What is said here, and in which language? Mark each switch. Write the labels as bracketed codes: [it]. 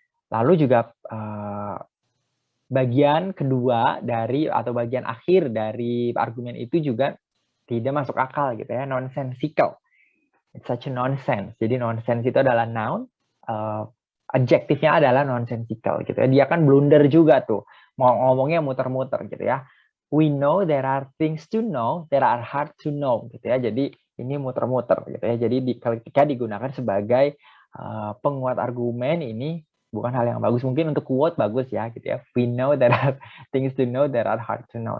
[id] Lalu juga bagian kedua dari atau bagian akhir dari argumen itu juga tidak masuk akal gitu ya, nonsensical. [en] It's such a nonsense. [id] Jadi nonsense itu adalah noun, adjektifnya adalah nonsensical gitu ya. Dia kan blunder juga tuh, mau ngomongnya muter-muter gitu ya. [en] We know there are things to know, there are hard to know gitu ya. [id] Jadi ini muter-muter gitu ya. Jadi ketika digunakan sebagai penguat argumen ini bukan hal yang bagus. Mungkin untuk quote bagus ya gitu ya. [en] We know there are things to know, there are hard to know.